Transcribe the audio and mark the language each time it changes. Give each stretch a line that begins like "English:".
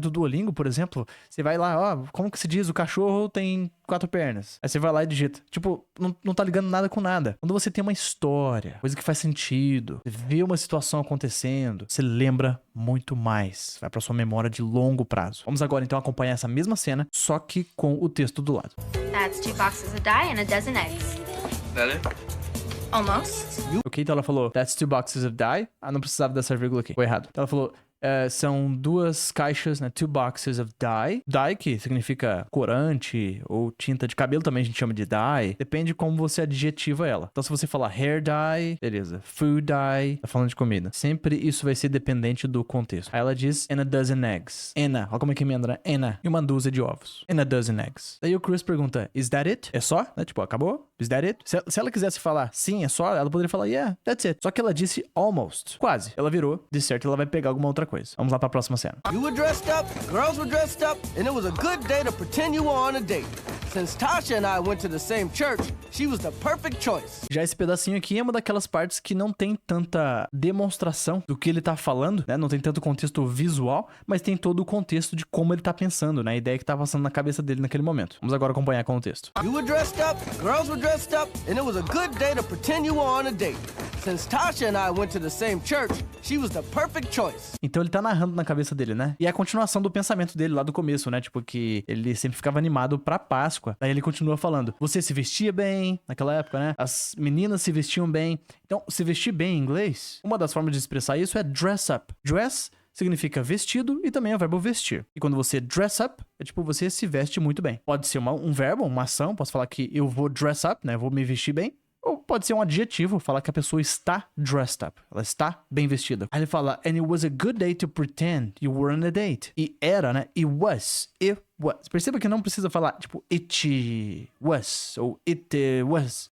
Portuguese: Do Duolingo, por exemplo. Você vai lá, ó, como que se diz? O cachorro tem 4 pernas. Aí você vai lá e digita. Tipo, não tá ligando nada com nada. Quando você tem uma história, coisa que faz sentido, você vê uma situação acontecendo, você lembra muito mais. Vai pra sua memória de longo prazo. Vamos agora, então, acompanhar essa mesma cena, só que com o texto do lado.
English: That's 2 boxes of dye and a dozen eggs. That it? Almost.
Portuguese: Ok, então ela falou,
English: that's 2 boxes of dye.
Portuguese: Ah, não precisava dessa vírgula aqui. Foi errado. Então ela falou, são 2 caixas, né?
English: 2 boxes of dye.
Portuguese: Dye, que significa corante ou tinta de cabelo, também a gente chama de dye. Depende de como você adjetiva ela. Então, se você falar
English: hair dye,
Portuguese: beleza.
English: Food dye,
Portuguese: tá falando de comida. Sempre isso vai ser dependente do contexto. Aí ela diz,
English: and a dozen eggs.
Portuguese: Olha como é que emenda, né? E uma dúzia de ovos.
English: And a dozen eggs.
Portuguese: Daí o Chris pergunta,
English: is that it?
Portuguese: É só? Né? Tipo, acabou?
English: Is that it?
Portuguese: Se ela quisesse falar sim, é só, ela poderia falar,
English: yeah, that's it.
Portuguese: Só que ela disse almost. Quase. Ela virou, de certo, ela vai pegar alguma outra coisa. Vamos lá pra próxima cena.
English: You were dressed up, girls were dressed up, and it was a good day to pretend you were on a date. Since Tasha and I went to the same church, she was the perfect choice.
Portuguese: Já esse pedacinho aqui é uma daquelas partes que não tem tanta demonstração do que ele tá falando, né? Não tem tanto contexto visual, mas tem todo o contexto de como ele tá pensando, né? A ideia que tá passando na cabeça dele naquele momento. Vamos agora acompanhar com o texto. You were dressed up, girls were dressed up, and it was a good day to pretend you were on a date. Since Tasha and I went to the same church, she was the perfect choice. Então ele tá narrando na cabeça dele, né? E é a continuação do pensamento dele lá do começo, né? Tipo, que ele sempre ficava animado pra Páscoa. Daí ele continua falando, você se vestia bem naquela época, né? As meninas se vestiam bem. Então, se vestir bem em inglês, uma das formas de expressar isso é dress up. Dress significa vestido e também é o verbo vestir. E quando você dress up, é tipo, você se veste muito bem. Pode ser um verbo, uma ação. Posso falar que eu vou dress up, né? Eu vou me vestir bem. Ou pode ser um adjetivo, falar que a pessoa está dressed up. Ela está bem vestida. Aí ele fala,
English: and it was a good day to pretend you were on a date.
Portuguese: E era, né?
English: It was.
Portuguese: Perceba que não precisa falar, tipo,
English: it was, ou it was.